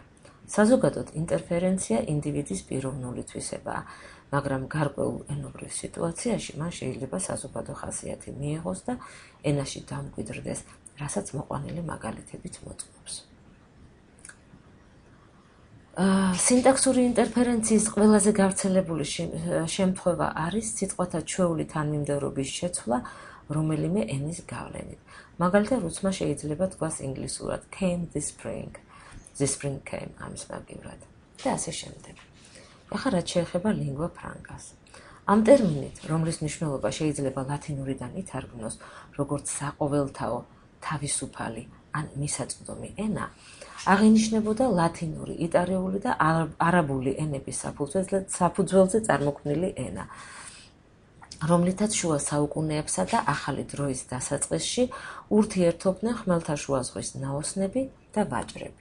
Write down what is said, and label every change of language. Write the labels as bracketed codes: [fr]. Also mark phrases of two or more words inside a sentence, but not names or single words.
[ka] საზოგადოდ ინტერფერენცია ინდივიდის პიროვნული თვისებაა, მაგრამ გარკვეულ ენობრივ სიტუაციაში მან შეიძლება საზოგადო ხასიათი მიიღოს და ენაში დამკვიდრდეს, რასაც მოყვანილი მაგალითებით მოწმობს. სინტაქსური ინტერფერენციის ყველაზე გავრცელებული შემთხვევა არის სიტყვათა ჩვეული თანმიმდევრობის შეცვლა რომელიმე ენის გავლენით. მაგალითად, რუსმა შეიძლება თქვას ინგლისურად [en] came this spring came [ka] ამის მაგივრად და ასე შემდეგ. ახლა რაც შეეხება [it] lingua francas. [ka] ამ ტერმინით, რომლის მნიშვნელობა შეიძლება ლათინურიდან ითარგმნოს როგორც საყოველთაო, თავისუფალი ან მისაწვდომი ენა, აღინიშნებოდა ლათინური, იტალიური და არაბული ენების საფუძველზე წარმოქმნილი ენა, რომლითაც შუა საუკუნეებსა და ახალი დროის დასაწყისში ურთიერთობდნენ ხმელთაშუა ზღვის ნაოსნები და ვაჭრები.